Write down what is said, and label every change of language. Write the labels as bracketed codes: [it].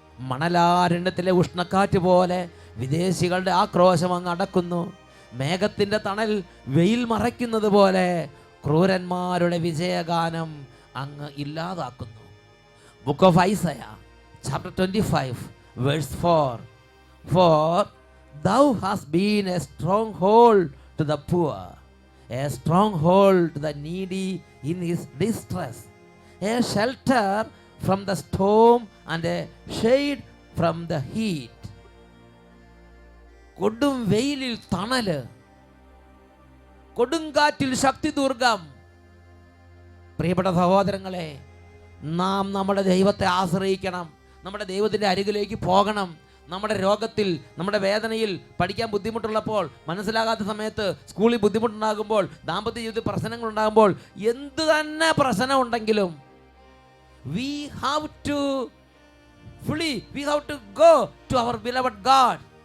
[ml] മണലാരണ്യത്തിലെ ഉഷ്ണക്കാറ്റ് പോലെ വിദേശികളുടെ ആക്രോശം അങ്ങ് അടക്കുന്നു. മേഘത്തിൻ്റെ തണൽ വെയിൽ മറയ്ക്കുന്നത് പോലെ ക്രൂരന്മാരുടെ വിജയഗാനം അങ്ങ് ഇല്ലാതാക്കുന്നു. [en] Book of Isaiah chapter 25 verse 4. For thou hast been a stronghold to the poor, a stronghold to the needy in his distress, a shelter from the storm and a shade from the heat. [ml] കൊടും വെയിലിൽ തണല്, കൊടുങ്കാറ്റിൽ ശക്തി ദുർഗം. പ്രിയപ്പെട്ട സഹോദരങ്ങളെ, നാം നമ്മുടെ ദൈവത്തെ ആശ്രയിക്കണം. നമ്മുടെ ദൈവത്തിൻ്റെ അരികിലേക്ക് പോകണം. നമ്മുടെ രോഗത്തിൽ, നമ്മുടെ വേദനയിൽ, പഠിക്കാൻ ബുദ്ധിമുട്ടുള്ളപ്പോൾ, മനസ്സിലാകാത്ത സമയത്ത്, സ്കൂളിൽ ബുദ്ധിമുട്ടുണ്ടാകുമ്പോൾ, ദാമ്പത്യ ജീവിതത്തിൽ പ്രശ്നങ്ങളുണ്ടാകുമ്പോൾ, എന്തു തന്നെ പ്രശ്നം ഉണ്ടെങ്കിലും [en] we have to flee, we have to go to our beloved God.